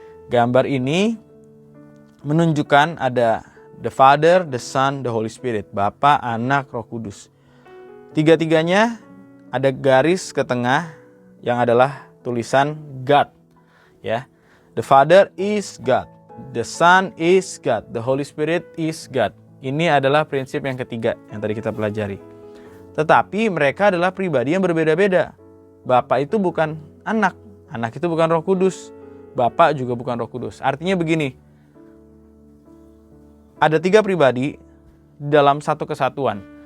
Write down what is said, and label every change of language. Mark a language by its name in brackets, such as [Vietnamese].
[Indonesian] Gambar ini menunjukkan ada [English] the Father, the Son, the Holy Spirit. [Indonesian] Bapa, Anak, Roh Kudus. Tiga-tiganya ada garis ke tengah yang adalah tulisan God. [English] Ya, the Father is God. The Son is God, the Holy Spirit is God. [Indonesian] Ini adalah prinsip yang ketiga yang tadi kita pelajari. Tetapi mereka adalah pribadi yang berbeda-beda. Bapa itu bukan anak, anak itu bukan Roh Kudus, Bapa juga bukan Roh Kudus. Artinya begini, ada tiga pribadi dalam satu kesatuan.